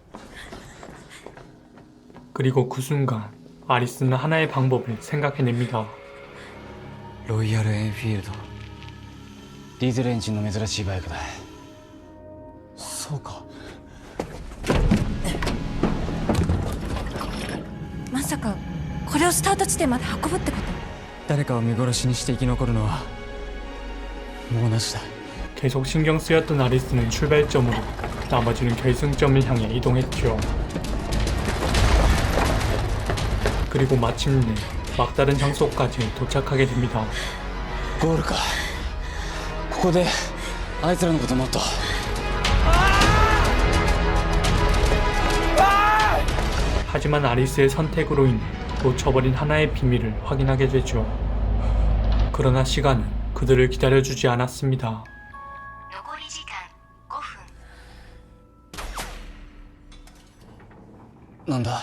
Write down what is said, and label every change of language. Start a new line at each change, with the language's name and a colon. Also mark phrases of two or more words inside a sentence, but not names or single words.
Korean: 그리고 그 순간 아리스는 하나의 방법을 생각해냅니다.
Japanese: ロイヤルエンフィールド。ディーゼルエンジンの珍しいバイクだ。そうか。まさかこれをスタート地点まで運ぶってこと？誰かを見殺しにして生き残るのはもうなしだ。
Korean: 계속 신경 쓰였던 아리스는 출발점으로 나머지는 결승점을 향해 이동했죠. 그리고 마침내 막다른 장소까지 도착하게 됩니다.
Japanese: ゴールか。ここであいつらのこともっと。
Korean: 하지만 아리스의 선택으로 인해 놓쳐버린 하나의 비밀을 확인하게 되죠. 그러나 시간은 그들을 기다려주지 않았습니다.
Japanese: 残り時間5分。なんだ。